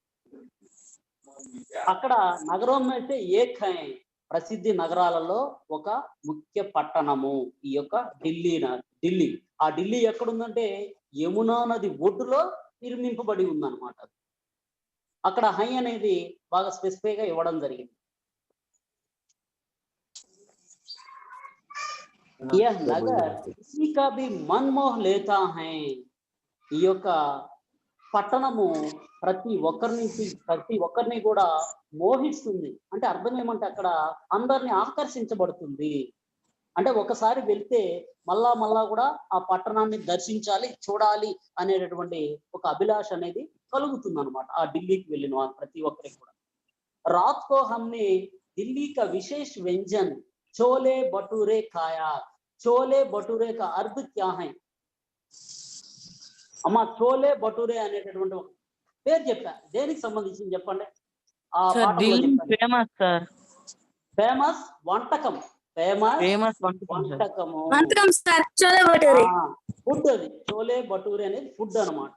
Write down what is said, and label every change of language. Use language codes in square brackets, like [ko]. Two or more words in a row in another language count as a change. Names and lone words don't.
[te] అక్కడ నగరం అయితే [hi] एक है, [te] ప్రసిద్ధి నగరాలలో ఒక ముఖ్య పట్టణము ఈ యొక్క ఢిల్లీ. ఆ ఢిల్లీ ఎక్కడుందంటే యమునా నది ఒడ్డులో నిర్మింపబడి ఉందన్నమాట. అక్కడ హై అనేది బాగా స్పెసిఫై గా ఇవ్వడం జరిగింది. [hi] यह नगर किसी का भी मन मोह लेता है. [te] ఈ యొక్క పట్టణము ప్రతి ఒక్కరిని కూడా మోహిస్తుంది. అంటే అర్థం ఏమంటే అక్కడ అందరిని ఆకర్షించబడుతుంది. అంటే ఒకసారి వెళ్తే మళ్ళా కూడా ఆ పట్టణాన్ని దర్శించాలి, చూడాలి అనేటటువంటి ఒక అభిలాష అనేది కలుగుతుంది అనమాట ఆ ఢిల్లీకి వెళ్ళిన ప్రతి ఒక్కరికి కూడా. [hi] रात को हमने दिल्ली का विशेष व्यंजन छोले भटूरे खाया. छोले भटूरे का अर्थ क्या है? [te] అమ్మా చోలే భటూరే అనేటటువంటి ఒక పేరు చెప్పా, దేనికి సంబంధించింది చెప్పండి. [en] famous sir, [te] ఫేమస్ వంటకం, వంటకం సార్, చోలే భటూరే ఫుడ్. అది చోలే భటూరే అనేది ఫుడ్ అన్నమాట.